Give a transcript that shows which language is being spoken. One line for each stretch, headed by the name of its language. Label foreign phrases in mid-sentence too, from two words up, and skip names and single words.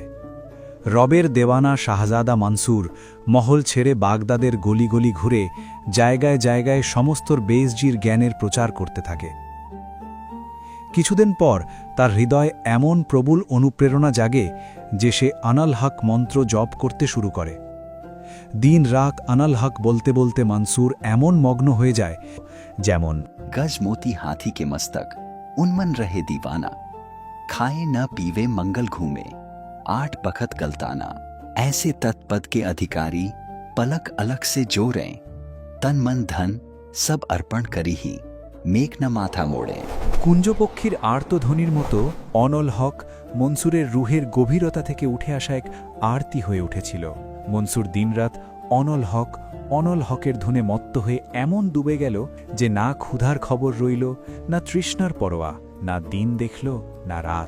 Bangla: রবের দেওয়ানা শাহজাদা মনসুর মহল ছেড়ে বাগদাদের গলি গলি ঘুরে জায়গায় জায়গায় সমস্তর বেজজির জ্ঞানের প্রচার করতে থাকে। কিছুদিন পর তার হৃদয় এমন প্রবল অনুপ্রেরণা জাগে যে সে
Arabic: أنا الحق
Bangla: মন্ত্র জপ করতে শুরু করে। দিন রাত
Arabic: أنا الحق
Bangla: বলতে বলতে মনসুর এমন মগ্ন হয়ে যায়, যেমন
Hindi: गज मोती हाथी के मस्तक उन्मन रहे दीवाना, खाए न पीवे मंगल घूमे, 8 बखत गलताना। ऐसे तत्पद के अधिकारी पलक अलग से जोड़ें, तन मन धन सब अर्पण करी ही, मेघ न माथा मोड़े।
Bangla: কুঞ্জপক্ষীর আর্তধ্বনির মতো
Arabic: أنا الحق
Bangla: মনসুরের রুহের গভীরতা থেকে উঠে আসা এক আরতি হয়ে উঠেছিল। মনসুর দিনরাত অনল হকের ধুনে মত্ত হয়ে এমন ডুবে গেল যে না ক্ষুধার খবর রইল, না তৃষ্ণার পরোয়া, না দিন দেখল না রাত।